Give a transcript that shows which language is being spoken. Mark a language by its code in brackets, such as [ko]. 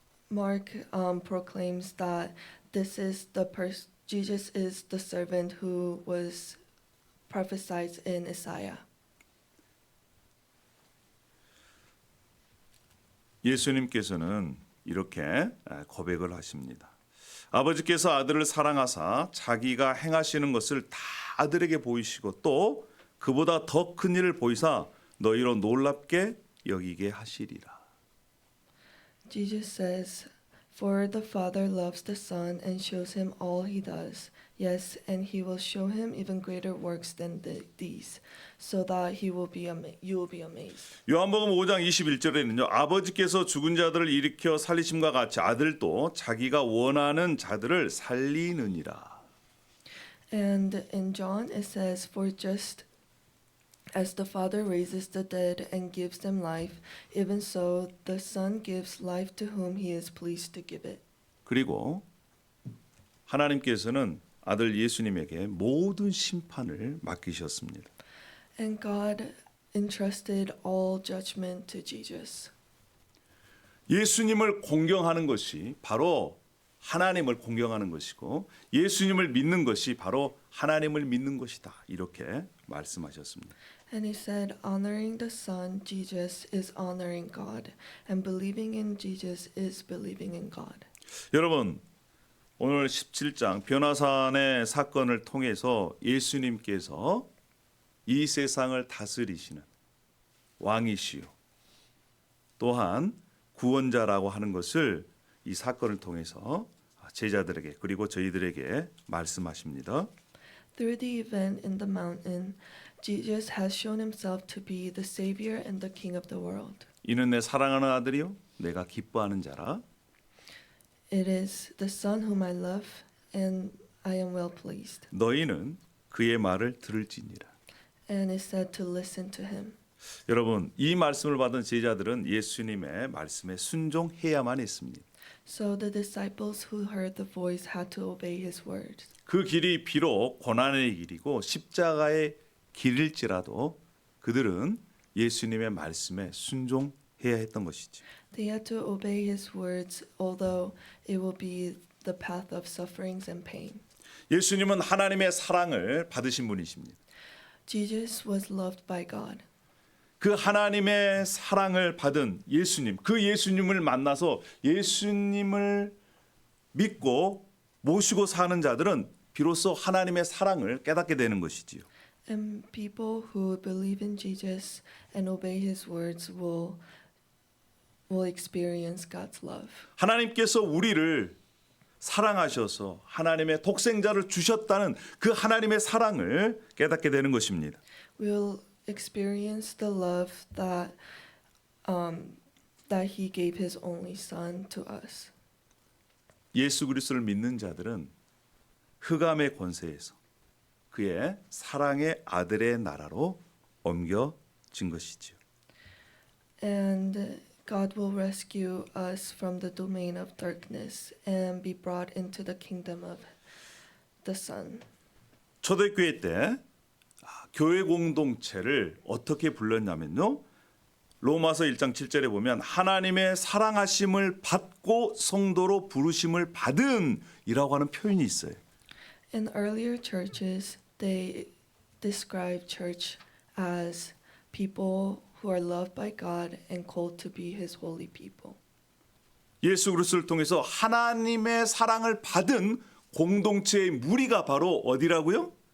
[en] Mark proclaims that this is Jesus is the servant who was prophesied in Isaiah. [ko] 예수님께서는 이렇게 고백을 하십니다. 아버지께서 아들을 사랑하사 자기가 행하시는 것을 다 아들에게 보이시고 또 그보다 더 큰 일을 보이사 너희로 놀랍게 여기게 하시리라. [en] Jesus says, "For the Father loves the Son and shows him all he does. Yes, and he will show him even greater works than these, so that you will be amazed." [ko] 요한복음 5장 21절에는요. 아버지께서 죽은 자들을 일으켜 살리심과 같이 아들도 자기가 원하는 자들을 살리느니라. [en] And in John it says, "For just as the Father raises the dead and gives them life, even so the Son gives life to whom he is pleased to give it." [ko] 그리고 하나님께서는 아들 예수님에게 모든 심판을 맡기셨습니다. [en] And God entrusted all judgment to Jesus. [ko] 예수님을 공경하는 것이 바로 하나님을 공경하는 것이고 예수님을 믿는 것이 바로 하나님을 믿는 것이다. 이렇게 말씀하셨습니다. [en] And he said, honoring the Son, Jesus, is honoring God, and believing in Jesus is believing in God. [ko] 여러분, 오늘 17장 변화산의 사건을 통해서 예수님께서 이 세상을 다스리시는 왕이시요 또한 구원자라고 하는 것을 이 사건을 통해서 제자들에게 그리고 저희들에게 말씀하십니다. [en] Through the event in the mountain, Jesus has shown himself to be the Savior and the King of the world. [ko] 이는 내 사랑하는 아들이요 내가 기뻐하는 자라. [en] It is the Son whom I love, and I am well pleased. [ko] 너희는 그의 말을 들을지니라. [en] And is said to listen to him. [ko] 여러분, 이 말씀을 받은 제자들은 예수님의 말씀에 순종해야만 했습니다. [en] So the disciples who heard the voice had to obey his words. [ko] 그 길이 비록 고난의 길이고 십자가의 길일지라도 그들은 예수님의 말씀에 순종해야 했던 것이죠. [en] They had to obey his words, although it will be the path of sufferings and pain. [ko] 예수님은 하나님의 사랑을 받으신 분이십니다. [en] Jesus was loved by God. [ko] 그 하나님의 사랑을 받은 예수님, 그 예수님을 만나서 예수님을 믿고 모시고 사는 자들은 비로소 하나님의 사랑을 깨닫게 되는 것이지요. [en] And people who believe in Jesus and obey his words will experience God's love. [ko] 하나님께서 우리를 사랑하셔서 하나님의 독생자를 주셨다는 그 하나님의 사랑을 깨닫게 되는 것입니다. [en] We'll experience the love that he gave his only son to us. [ko] 예수 그리스도를 믿는 자들은 흑암의 권세에서 그의 사랑의 아들의 나라로 옮겨진 것이지요. [en] And God will rescue us from the domain of darkness and be brought into the kingdom of the Son. [ko] 초대교회 때 교회 공동체를 어떻게 불렀냐면요. 로마서 1장 7절에 보면 하나님의 사랑하심을 받고 성도로 부르심을 받은이라고 하는 표현이 있어요. [en] In earlier churches, they describe church as people who are loved by God and called to be his holy people. [ko] 예수 그리스도를 통해서 하나님의 사랑을 받은 공동체의 무리가 바로 어디라고요?